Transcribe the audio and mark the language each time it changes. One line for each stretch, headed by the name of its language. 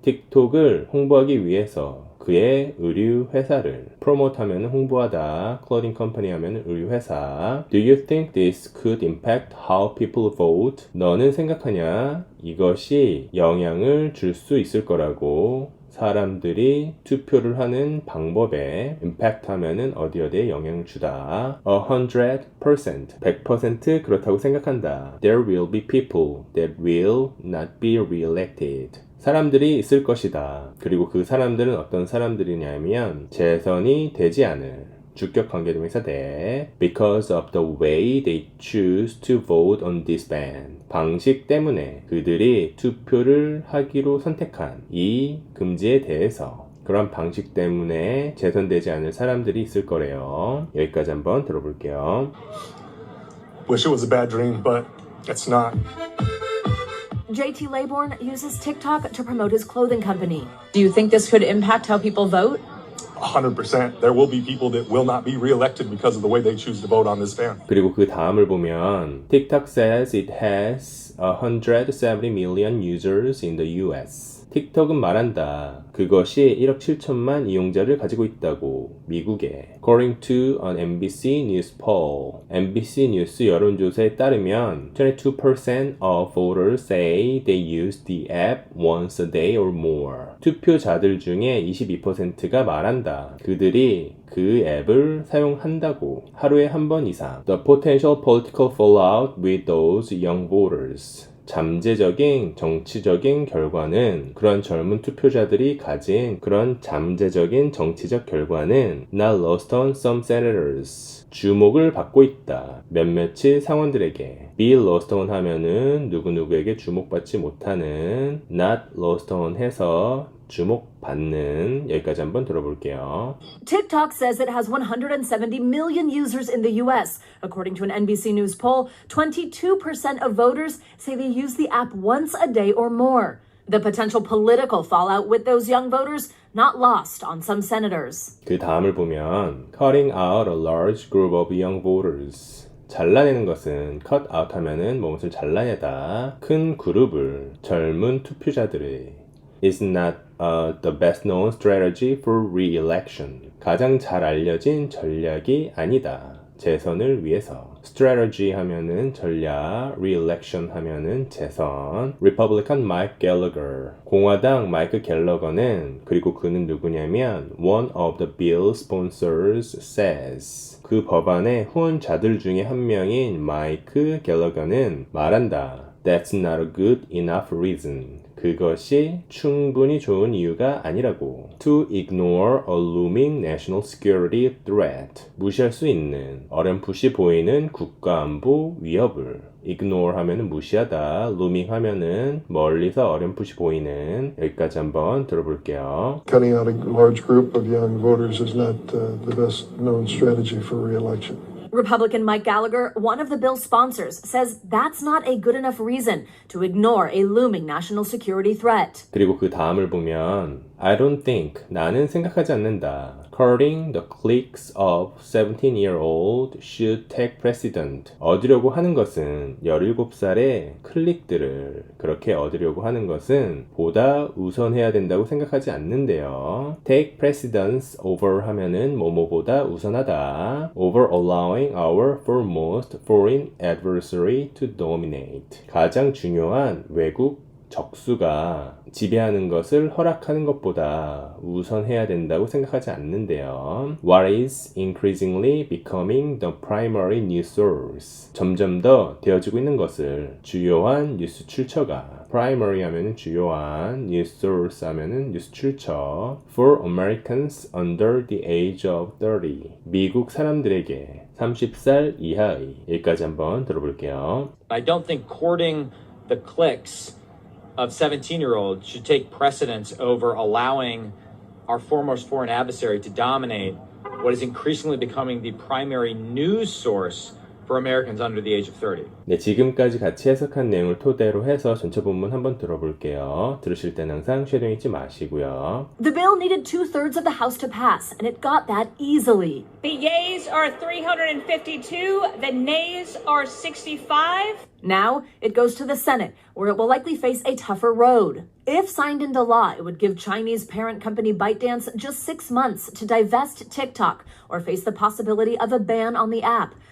Korean: 틱톡을 홍보하기 위해서 그의 의류 회사를 promote 하면 홍보하다, clothing company 하면 의류 회사.
English: Do you think this could impact how people vote?
Korean: 너는 생각하냐? 이것이 영향을 줄 수 있을 거라고. 사람들이 투표를 하는 방법에 impact 하면은 어디에 영향을 주다. 100%, 100% 그렇다고 생각한다.
English: There will be people that will not be re-elected.
Korean: 사람들이 있을 것이다. 그리고 그 사람들은 어떤 사람들이냐면 재선이 되지 않을 주격 관계대명사 대
English: because of the way they choose to vote on this ban.
Korean: 방식 때문에 그들이 투표를 하기로 선택한 이 금지에 대해서 그런 방식 때문에 재선되지 않을 사람들이 있을 거래요. 여기까지 한번 들어볼게요.
English: Wish it was a bad dream, but it's not. JT Rayburn uses TikTok to promote his clothing company. Do you think this could impact how people vote? 100%. There will be people that will not be reelected because of the way they choose to vote on this ban.
Korean: 그리고 그 다음을 보면
English: TikTok says it has 170 million users in the US.
Korean: 틱톡은 말한다. 그것이 1억 7천만 이용자를 가지고 있다고 미국에.
English: According to an NBC News poll.
Korean: NBC 뉴스 여론조사에 따르면
English: 22% of voters say they use the app once a day or more.
Korean: 투표자들 중에 22%가 말한다. 그들이 그 앱을 사용한다고 하루에 한 번 이상.
English: The potential political fallout with those young voters.
Korean: 잠재적인 정치적인 결과는 그런 젊은 투표자들이 가진 그런 잠재적인 정치적 결과는
English: not lost on some senators.
Korean: 주목을 받고 있다. 몇몇의 상원들에게. be lost on 하면은 누구누구에게 주목받지 못하는 not lost on 해서 주목받는. 여기까지 한번 들어볼게요.
English: TikTok says it has 170 million users in the US. According to an NBC News poll, 22% of voters say they use the app once a day or more. The potential political fallout with those young voters not lost on some senators.
Korean: 그 다음을 보면
English: cutting out a large group of young voters.
Korean: 잘라내는 것은 cut out 하면은 무엇을 잘라내다. 큰 그룹을 젊은 투표자들의
English: is not the best known strategy for re-election.
Korean: 가장 잘 알려진 전략이 아니다. 재선을 위해서. strategy 하면은 전략, re-election 하면은 재선.
English: Republican Mike Gallagher.
Korean: 공화당 마이크 갤러거는 그리고 그는 누구냐면
English: one of the bill sponsors says.
Korean: 그 법안의 후원자들 중에 한 명인 마이크 갤러거는 말한다.
English: That's not a good enough reason.
Korean: 그것이 충분히 좋은 이유가 아니라고.
English: To ignore a looming national security threat.
Korean: 무시할 수 있는, 어렴풋이 보이는 국가안보 위협을. ignore 하면은 무시하다, looming 하면은 멀리서 어렴풋이 보이는. 여기까지 한번 들어볼게요.
English: Cutting out a large group of young voters is not the best known strategy for re-election. Republican Mike Gallagher, one of the bill's sponsors, says that's not a good enough reason to ignore a looming national security threat.
Korean: 그리고 그 다음을 보면
English: I don't think,
Korean: 나는 생각하지 않는다.
English: Courting the cliques of 17-year-old should take precedent.
Korean: 얻으려고 하는 것은 17살의 클릭들을 그렇게 얻으려고 하는 것은 보다 우선해야 된다고 생각하지 않는데요. Take precedence over 하면은 뭐뭐보다 우선하다.
English: Over allowing our foremost foreign adversary to dominate.
Korean: 가장 중요한 외국 적수가 지배하는 것을 허락하는 것보다 우선해야 된다고 생각하지 않는데요.
English: What is increasingly becoming the primary news source.
Korean: 점점 더 되어지고 있는 것을 주요한 뉴스 출처가 primary 하면은 주요한 news source 하면은 뉴스 출처
English: for Americans under the age of 30.
Korean: 미국 사람들에게 30살 이하의 여기까지 한번 들어볼게요.
English: I don't think courting the cliques of 17-year-olds should take precedence over allowing our foremost foreign adversary to dominate what is increasingly becoming the primary news source for Americans under the age of 30.
Korean: 네, 지금까지 같이 해석한 내용을 토대로 해서 전체 본문 한번 들어볼게요. 들으실 때는 항상 쉐도잉 잊지 마시고요.
English: The bill needed 2/3 of the House to pass, and it got that easily. The yeas are 352, the nays are 65. Now it goes to the Senate, where it will likely face a tougher road. If signed into law, it would give Chinese parent company ByteDance just 6 months to divest TikTok or face the possibility of a ban on the app.